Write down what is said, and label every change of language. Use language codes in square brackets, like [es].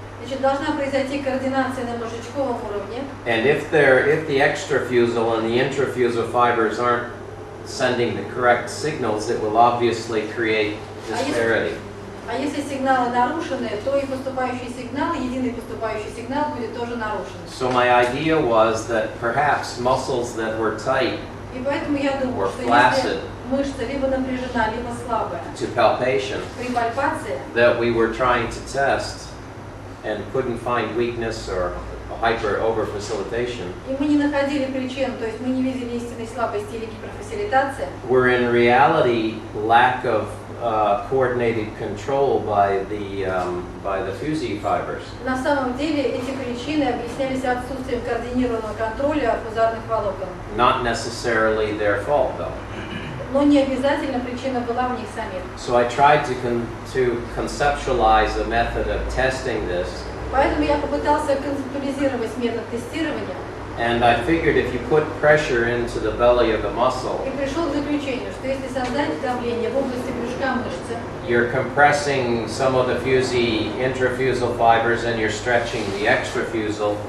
[ru] Значит, должна произойти координация на мозжечковом уровне. [en] And if the extrafusal and the intrafusal fibers aren't sending the correct signals, it will obviously create disparity. [ru] А если сигналы нарушены, то и поступающий сигнал, единый поступающий сигнал будет тоже нарушен. [en] So my idea was that perhaps muscles that were tight [ru] И поэтому я думаю, [en] Or [ru] что [en] flaccid. [ru] если мышца либо напряжена, либо слабая, [en] to palpation [ru] при пальпации, [en] that we were trying to test and couldn't find weakness or over facilitation, [ru] и мы не находили причин, то есть мы не видели истинной слабости или гиперфасилитации, [en] were in reality lack of coordinated control by the Fuzzy fibers. [ru] на самом деле эти причины объяснялись отсутствием координированного контроля фузарных волокон. [en] Not necessarily their fault though. [ru] Но не обязательно причина была в них самих. [en] So I tried to conceptualize a method of testing this, [ru] Поэтому я попытался концептуализировать метод тестирования [en] and I figured if you put pressure into the belly of the muscle, [ru] и пришел к заключению, что если создать давление в области брюшка мышцы, [en] you're compressing some of the Fuzzy intrafusal fibers and you're stretching the extrafusal,